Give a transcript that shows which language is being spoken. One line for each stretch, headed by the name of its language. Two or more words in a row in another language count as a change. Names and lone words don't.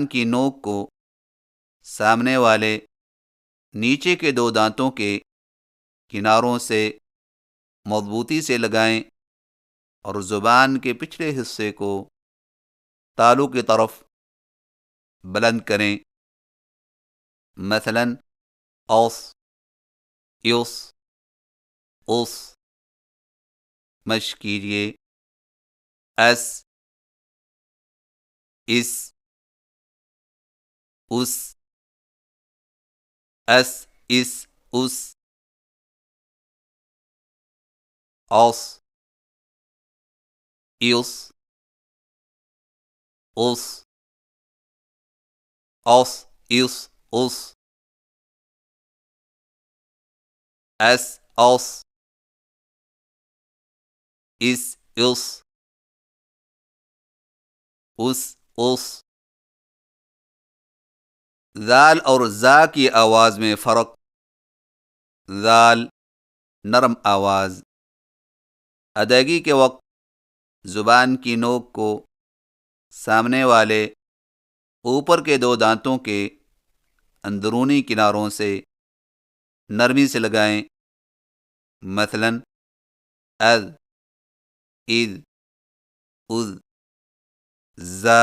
Urdu: کی نوک کو سامنے والے نیچے کے دو دانتوں کے کناروں سے مضبوطی سے لگائیں اور زبان کے پچھلے حصے کو تالو کی طرف بلند کریں، مثلا اوس یوس اوس۔ مشق کیجیے اس اس اس اس اس اس۔ اوس یوس اوس اوس یوس اوس۔ اس اوس اس یوس اس اوس۔ ذال اور زا کی آواز میں فرق۔ ذال نرم آواز۔ ادائیگی کے وقت زبان کی نوک کو سامنے والے اوپر کے دو دانتوں کے اندرونی کناروں سے نرمی سے لگائیں، مثلا از، اذ، اذ، زا۔